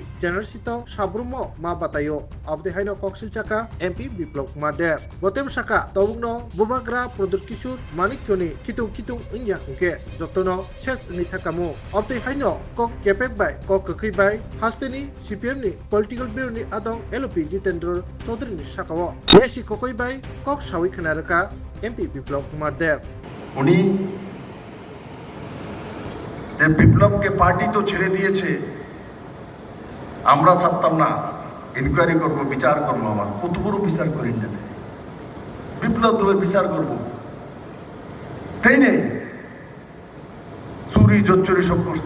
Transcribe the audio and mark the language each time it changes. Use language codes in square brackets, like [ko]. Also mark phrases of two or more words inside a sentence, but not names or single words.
[trp] general sito sabrumo ma batayo abde haino koksil chaka MP Biplop Made botem saka tobungno bubagra Prodot Kishur Manikyoni kitung ingya hungke jotono ses ni thakamu abde haino kok kepek bai kok kakhai bai hasteni CPM ni political bureau ni adong LP Jitendra Chaudhary ni sakao esi kokoi bai kok sawi khanaraka MP Biplop Made [bn] উনি যে বিপ্লবকে পার্টি তো ছেড়ে দিয়েছে, আমরা ছাড়তাম না, ইনকোয়ারি করব, বিচার করব। আমার কত বড় বিচার করেন না, বিপ্লব দেবের বিচার করব, তাই নেই চুরি জোচ্চুরি সব করছে।